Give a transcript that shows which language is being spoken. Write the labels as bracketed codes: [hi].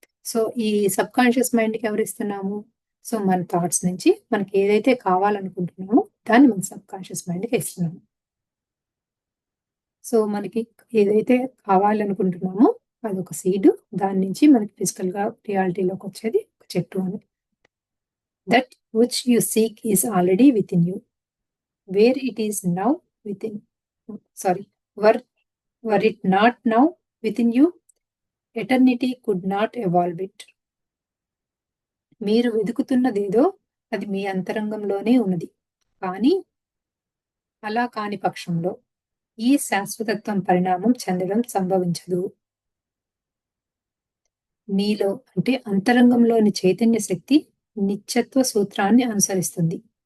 [te] So ఈ subconscious మైండ్‌కి ఎవరిస్తున్నాము? So మన థాట్స్ నుంచి మనకి ఏదైతే కావాలనుకుంటున్నామో దాన్ని మన సబ్కాన్షియస్ మైండ్‌కి ఇస్తున్నాము. సో మనకి ఏదైతే కావాలనుకుంటున్నామో అదొక సీడ్. దాని నుంచి మనకి ఫిజికల్‌గా రియాలిటీలోకి వచ్చేది ఒక చెట్టు అని. [en] That which you seek is already within you. Where it is now within, sorry, were it not now within you, eternity could not evolve it. [te] మీరు వెతుకుతున్నదేదో అది మీ అంతరంగంలోనే ఉన్నది. కానీ అలా కాని పక్షంలో ఈ శాశ్వతత్వం పరిణామం చెందడం సంభవించదు. మీలో అంటే అంతరంగంలోని చైతన్య శక్తి నిత్యత్వ సూత్రాన్ని అనుసరిస్తుంది.